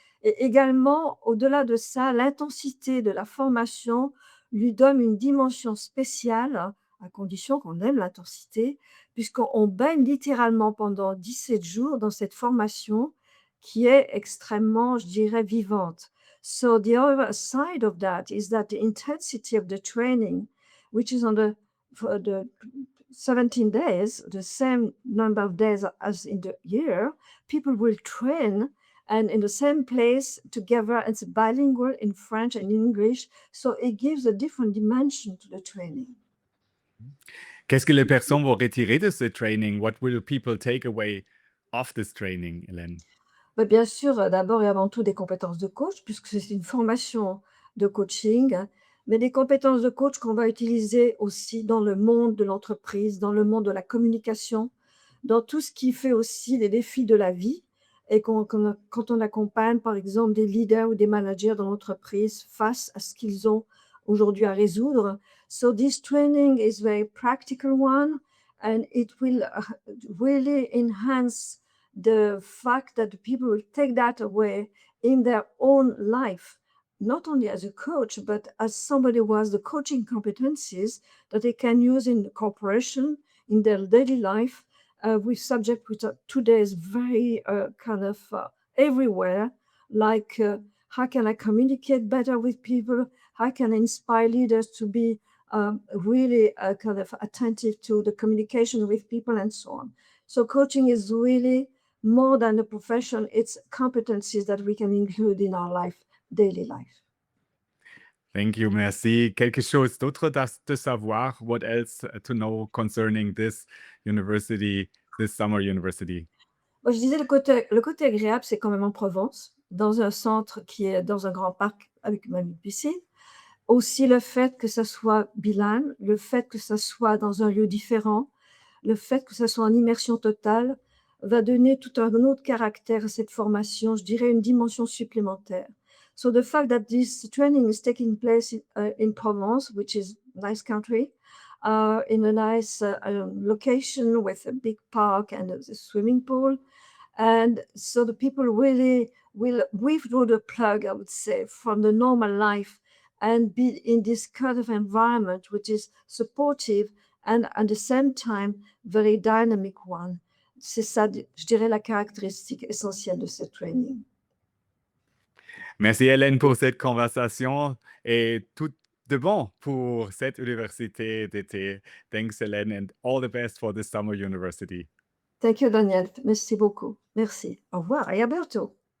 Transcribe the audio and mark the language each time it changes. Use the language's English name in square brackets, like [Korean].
[French] Et également, au-delà de ça, l'intensité de la formation lui donne une dimension spéciale à condition qu'on aime l'intensité, puisqu'on baigne littéralement pendant 17 jours dans cette formation qui est extrêmement, je dirais, vivante. [English] So the other side of that is that the intensity of the training, which is on for the 17 days, the same number of days as in the year, people will train and in the same place together. It's bilingual in French and English, so it gives a different dimension to the training. [French] Qu'est-ce que les personnes vont retirer de ce training? [English] What will people take away of this training, Hélène? [French] Bah, bien sûr, d'abord et avant tout des compétences de coach, puisque c'est une formation de coaching, mais des compétences de coach qu'on va utiliser aussi dans le monde de l'entreprise, dans le monde de la communication, dans tout ce qui fait aussi les défis de la vie et quand on accompagne, par exemple, des leaders ou des managers dans l'entreprise face à ce qu'ils ont aujourd'hui à résoudre. [English] So this training is very practical one, and it will, really enhance the fact that the people will take that away in their own life, not only as a coach, but as somebody who has the coaching competencies that they can use in the corporation, in their daily life, with subject which are today is very kind of everywhere, like how can I communicate better with people? How can I inspire leaders to be really kind of attentive to the communication with people and so on. So coaching is really more than a profession, it's competencies that we can include in our life, daily life. Thank you, [French] merci. Quelque chose d'autre de savoir? [English] What else to know concerning this university, this summer university? [French] Moi, je disais le côté agréable, c'est quand même en Provence, dans un centre qui est dans un grand parc avec même une piscine. Aussi le fait que ça soit bilingue, le fait que ça soit dans un lieu différent, le fait que ça soit en immersion totale, va donner tout un autre caractère à cette formation, je dirais une dimension supplémentaire. [English] So the fact that this training is taking place in Provence, which is a nice country, in a nice location with a big park and a swimming pool. And so the people really will withdraw the plug, I would say, from the normal life and be in this kind of environment which is supportive and at the same time very dynamic one. [French] C'est ça, je dirais, la caractéristique essentielle de ce training. Merci, Hélène, pour cette conversation et tout de bon pour cette université d'été. [English] Thanks, Hélène, and all the best for this summer university. Thank you, Daniel. [French] Merci beaucoup. Merci. Au revoir et à bientôt.